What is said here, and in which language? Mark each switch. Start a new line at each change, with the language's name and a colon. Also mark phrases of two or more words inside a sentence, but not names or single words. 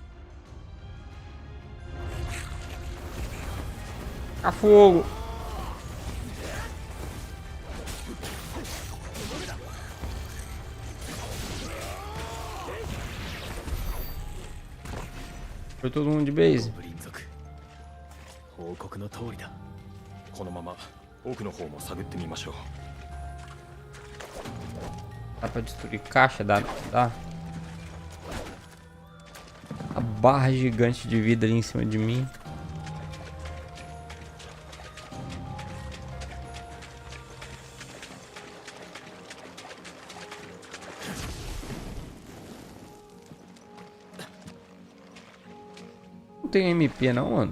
Portuguese: A fogo. Foi todo mundo de base.
Japanese: 報告の通りだ。このまま奥の方も探ってみましょう。
Portuguese: Dá pra destruir caixa? Dá. A barra gigante de vida ali em cima de mim. Não tem MP não, mano.